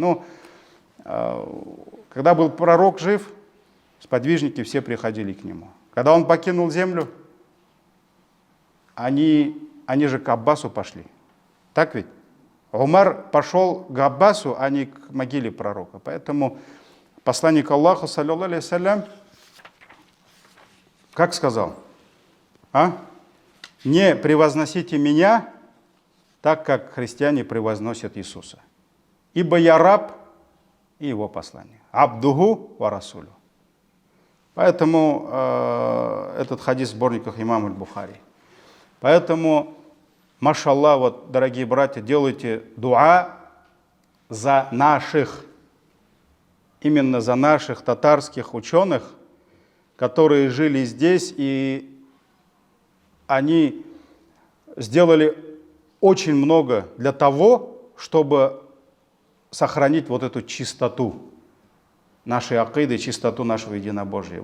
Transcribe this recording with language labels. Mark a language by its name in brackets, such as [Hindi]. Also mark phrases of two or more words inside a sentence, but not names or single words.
[Russian] Ну, когда был пророк жив, сподвижники все приходили к нему. Когда он покинул землю, они же к Аббасу пошли. Так ведь? Умар пошел к Аббасу, а не к могиле пророка. Поэтому посланник Аллаха, [Arabic] صلى الله عليه وسلم, [Russian] как сказал? Не превозносите меня так, как христиане превозносят Иисуса. Ибо я раб, и его посланник. [Arabic] عبده ورسوله. [Russian] Поэтому этот хадис в сборниках имама Аль-Бухари. Поэтому, машаллах, вот, дорогие братья, делайте дуа за наших, именно за наших татарских ученых, которые жили здесь, и они сделали очень много для того, чтобы сохранить вот эту чистоту нашей акиды, чистоту нашего единобожия.